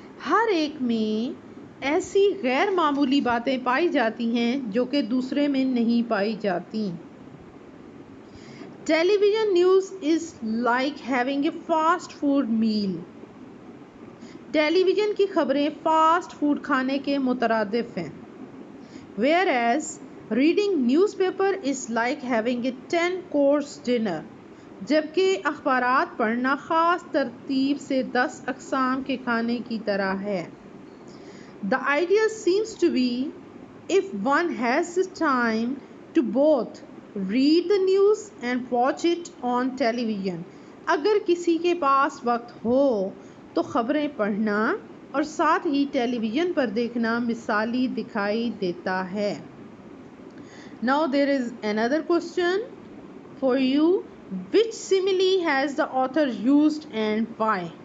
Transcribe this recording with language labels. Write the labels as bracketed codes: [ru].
[ur] ہر ایک میں ایسی غیر معمولی باتیں پائی جاتی ہیں جو کہ دوسرے میں نہیں پائی جاتی. [en] Television news is like having a fast food meal. [ur] Tele vision کی خبریں فاسٹ فوڈ کھانے کے مترادف ہیں. [en] Whereas reading newspaper is like having a 10-course dinner. [ur] جبکہ اخبارات پڑھنا خاص ترتیب سے 10 اقسام کے کھانے کی طرح ہے. [en] The idea seems to be if one has the time to both read the news and watch it on television. [ur] اگر کسی کے پاس وقت ہو تو خبریں پڑھنا اور ساتھ ہی ٹیلی ویژن پر دیکھنا مثالی دکھائی دیتا ہے. [en] Now there is another question for you. Which simile has the author used and why?